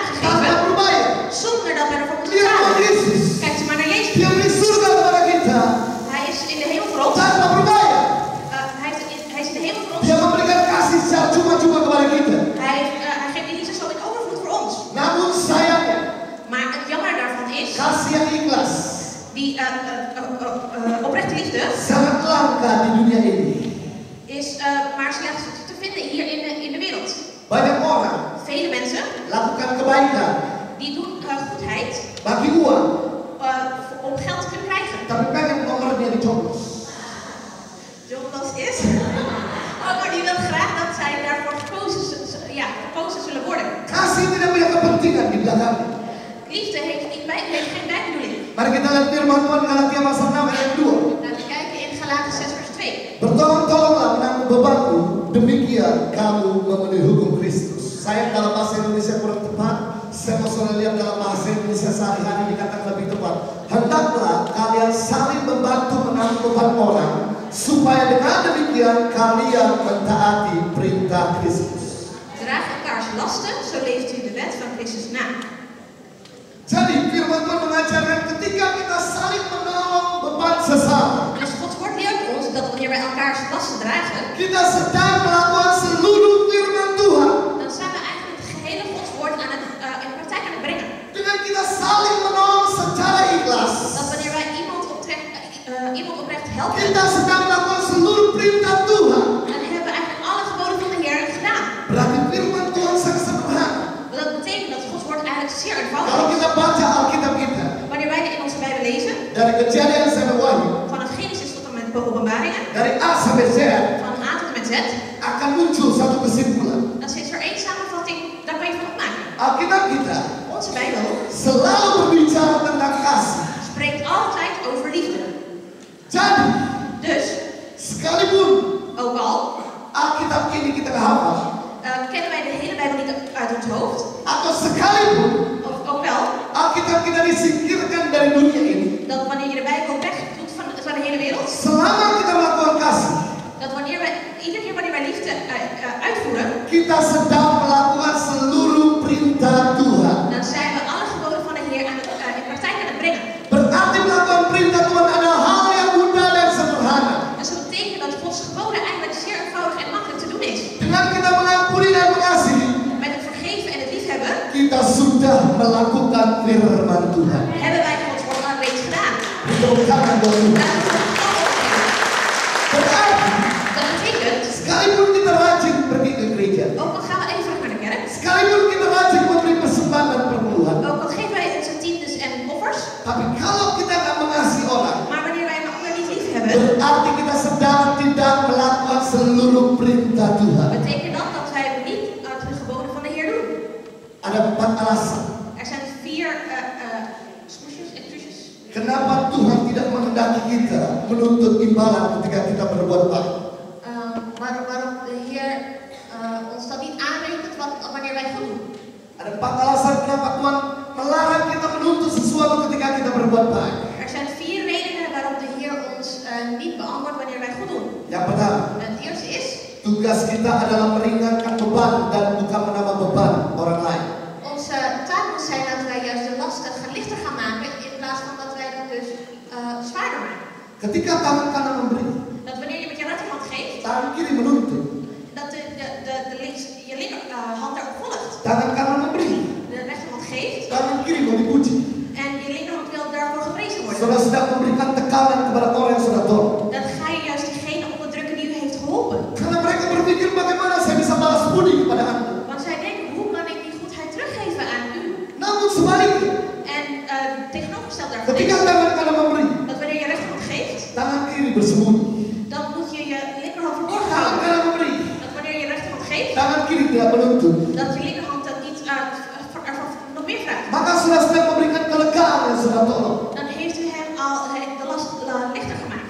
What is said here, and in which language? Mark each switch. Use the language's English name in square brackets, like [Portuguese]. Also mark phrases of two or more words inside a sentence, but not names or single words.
[Indonesian] tanpa [Dutch] gegeven [Indonesian] berbayar. [Dutch] zonder dat we ervoor moeten [Indonesian] Lihat Tuhan [Dutch] betalen. [Indonesian] Yesus, [Dutch] Kijkt u maar naar Jezus. [Indonesian] Dia beri surga kepada kita [Dutch] Hij is in de hemel voor ons. [Indonesian] tanpa berbayar. [Dutch] Hij is in de hemel voor ons. [Indonesian] Dia memberikan kasih secara cuma-cuma kepada kita. [Dutch] Hij geeft die liefde zo in overvloed voor ons. [Indonesian] Namun sayangnya, [Dutch] Maar het jammer daarvan is, [Indonesian] kasih yang ikhlas [Dutch] die oprechte liefde [Indonesian] sangat langka di dunia ini. [Dutch] is maar slechts te vinden hier in de wereld. [Indonesian] Banyak orang [Dutch] Vele mensen [Indonesian] lakukan kebaikan [Dutch] die doen goedheid [Indonesian] bagi uang, [Dutch] om geld te kunnen krijgen. [Indonesian] tapi pengen nomornya dicoblos. [Dutch] Zoals is. Maar die wil graag dat zij daarvoor gekozen zullen worden. [Indonesian] Kasih tidak punya kepentingan di belakangnya. [Dutch] Liefde heeft geen bijbedoeling. [Indonesian] Mari kita lihat firman Tuhan Galatia pasal 6 ayat 2. [Dutch] Laten we kijken in Galaten 6 vers 2. [Indonesian] Bertolong-tolonglah menanggung bebanku, demikian kamu memenuhi hukum Kristus. Saya dalam bahasa Indonesia kurang tepat, saya mau saudara lihat dalam bahasa Indonesia sehari-hari dikatakan lebih tepat. Hendaklah kalian saling membantu menanggung beban orang, supaya dengan demikian kalian mentaati perintah Kristus. [Dutch] Draag elkaars lasten, zo leeft u de wet van Christus na. [Indonesian] Jadi firman Tuhan mengajarkan ketika kita saling menolong beban sesama, [Dutch] Dus Gods woord leert ons dat wanneer wij elkaars lasten dragen, [Indonesian] kita sedang melakukan seluruh firman Tuhan. [Dutch] dan zijn we eigenlijk het gehele Gods woord in praktijk aan het brengen. [Indonesian] Dengan kita saling menolong secara ikhlas, [Dutch] Dat wanneer wij iemand oprecht helpen, [Indonesian] kita sedang melakukan seluruh perintah Tuhan. [Dutch] dan hebben we eigenlijk alle geboden van de Heer gedaan. [Indonesian] Berarti firman Tuhan sangat sederhana. [Dutch] Dat betekent dat Gods woord eigenlijk zeer eenvoudig [Indonesian] Kalau [Dutch] is. [Indonesian] kita baca Alkitab kita, [Dutch] Wanneer wij in onze Bijbel lezen, [Indonesian] dari Kejadian sampai Wahyu, [Dutch] vanaf Genesis tot en met Openbaringen, [Indonesian] dari A sampai Z, [Dutch] van A tot en met Z, [Indonesian] akan muncul satu kesimpulan. [Dutch] dan is er één samenvatting, daar kan je van opmaken. [Indonesian] Alkitab kita [Dutch] Onze Bijbel [Indonesian] selalu berbicara tentang kasih. [Dutch] spreekt altijd over liefde. [Indonesian] Jadi, [Dutch] Dus, [Indonesian] sekalipun [Dutch] ook al [Indonesian] Alkitab ini kita hafal, [Dutch] kennen wij de hele Bijbel niet uit ons hoofd, [Indonesian] atau sekalipun [Dutch] of ook wel, [Indonesian] Alkitab kita disingkirkan dari dunia ini, [Dutch] dat wanneer je de Bijbel wegdoet van de hele wereld, [Indonesian] selama kita melakukan kasih, [Dutch] dat iedere keer wanneer wij liefde uitvoeren, [Indonesian] kita sedang melakukan seluruh perintah Tuhan. [Dutch] dan zijn we alle geboden van de Heer in praktijk aan het brengen. [Indonesian] Berarti melakukan perintah Tuhan adalah hal yang mudah dan sederhana. [Dutch] Dus dat betekent dat Gods geboden eigenlijk zeer eenvoudig en makkelijk te doen is. [Indonesian] Dengan kita mengampuni dan mengasihi, [Dutch] Met het vergeven en het liefhebben [Indonesian] kita sudah melakukan firman Tuhan. [Dutch] hebben wij Gods woord al reeds gedaan. [Indonesian] Tepuk tangan buat Tuhan. [Dutch] Laten we het [Indonesian] Berarti, [Dutch] Dat betekent, [Indonesian] sekalipun kita rajin pergi ke gereja, [Dutch] ook al gaan we even terug naar de kerk, [Indonesian] sekalipun kita rajin memberi persembahan dan perpuluhan, [Dutch] ook al geven wij onze tiendes en offers, [Indonesian] tapi kalau kita nggak mengasihi orang, [Dutch] maar wanneer wij een ander niet lief hebben, [Indonesian] berarti kita sedang tidak melakukan seluruh perintah Tuhan. [Dutch] betekent dat dat wij niet het geboden [Indonesian] Ada 4 alasan. [Dutch] Er zijn 4 smoesjes, excuses. [Indonesian] Kenapa Tuhan tidak menghendaki kita menuntut imbalan ketika kita berbuat baik? [Dutch] Waarom de Heer ons dat niet aanrekent wanneer wij goed doen. [Indonesian] Ada 4 alasan kenapa Tuhan melarang kita menuntut sesuatu ketika kita berbuat baik. [Dutch] Er zijn 4 redenen waarom de Heer ons niet beantwoordt wanneer wij goed doen. [Indonesian] Yang pertama, [Dutch] Het eerste is, [Indonesian] tugas kita adalah meringankan beban dan bukan menambah beban orang lain. [Dutch] onze taak moet zijn dat wij juist de lasten lichter gaan maken in plaats van dat wij dat dus zwaarder maken. [Indonesian] Ketika tangan kanan memberi, [Dutch] Dat wanneer je met je rechterhand geeft, [Indonesian] tangan kiri menuntut. [Dutch] dat je linkerhand daarop volgt. [Indonesian] Tangan kanan memberi, [Dutch] De rechterhand geeft [Indonesian] tangan kiri mau dipuji. [Dutch] en je linkerhand wil daarvoor geprezen worden. [Indonesian] Saudara sedang memberikan tekanan kepada orang yang sudah tolong. [Dutch] Dan ga je juist diegene onderdrukken die u heeft geholpen. [Indonesian] Karena mereka berpikir bagaimana saya bisa balas budi kepada Anda. [Dutch] Want zij denken, hoe kan ik die goedheid teruggeven aan u? [Indonesian] Namun sebaliknya, [Dutch] En tegenovergesteld daarvan [Indonesian] ketika [Dutch] is [Indonesian] tangan kanan memberi, [Dutch] dat wanneer je rechterhand geeft, [Indonesian] tangan kiri bersembunyi. [Dutch] dan moet je je linkerhand verborgen [Indonesian] Tangan [Dutch] houden. [Indonesian] kanan memberi, [Dutch] Dat wanneer je rechterhand geeft, [Indonesian] tangan kiri tidak menuntut. [Dutch] dat je linkerhand dat niet ervan nog meer vraagt. [Indonesian] Maka sudah sedang memberikan kelegaan yang sudah tolong. [Dutch] Dan heeft u hem al de last lichter gemaakt.